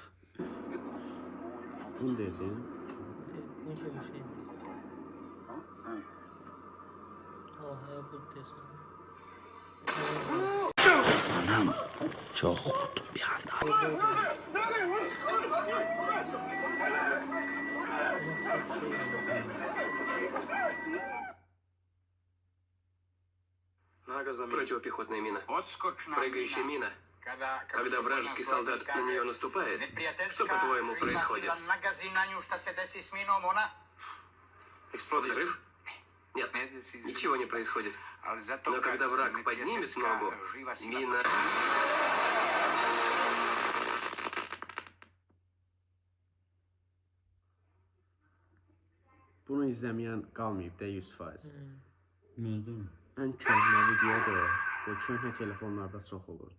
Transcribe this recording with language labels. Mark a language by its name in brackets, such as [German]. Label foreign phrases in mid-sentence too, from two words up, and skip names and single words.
[Turkish] Bunu dedin. Ne gibi bir şey? Oha bu diyorsun. Çok korktum bir anda. [Russian] Противопехотная мина. Прыгающая мина. Когда вражеский солдат на нее наступает, что, по-твоему, происходит? Взрыв? Нет, ничего не происходит. Но когда враг поднимет ногу, мина... [Azerbaijani] Bunu izləməyən qalmayıb da 100%. Düzdür. Ən köhnə videodur. Bu köhnə telefonlarda çox olurdu.